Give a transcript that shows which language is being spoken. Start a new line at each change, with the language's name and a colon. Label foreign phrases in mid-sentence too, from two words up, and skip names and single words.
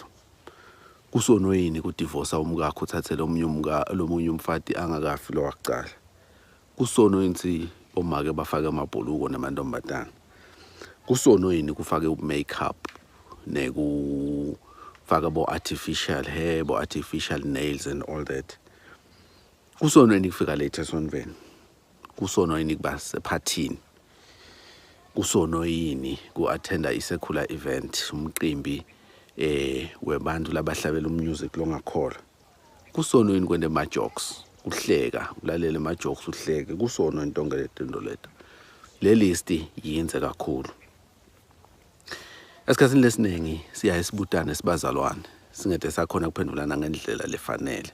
Swati: Kusono yini kudivorce umkakho uthathele lomunye umfati angakafi lo wakucala. Kusono yini omake bafake amabhuluko namantombazana. Kusono yini kufake umakeup nekufaka bo
English: artificial hair,
Swati: bo
English: artificial nails and all that.
Swati: Kusono yini kufika late esonveni. Kusono yini kuba sephathini. Kusono yini ku-attenda i-
English: secular event
Swati: umqimbi webantu labahlabela music longakholwa. Kusono yini kwende ama-jokes uhleka ulalela ama-jokes uhleke. Kusono into ngeletento leta. Le list yenze kakhulu. Esikhathini lesiningi siya isibutane sibazalwane singede sakhona kuphendulana ngendlela lefanele.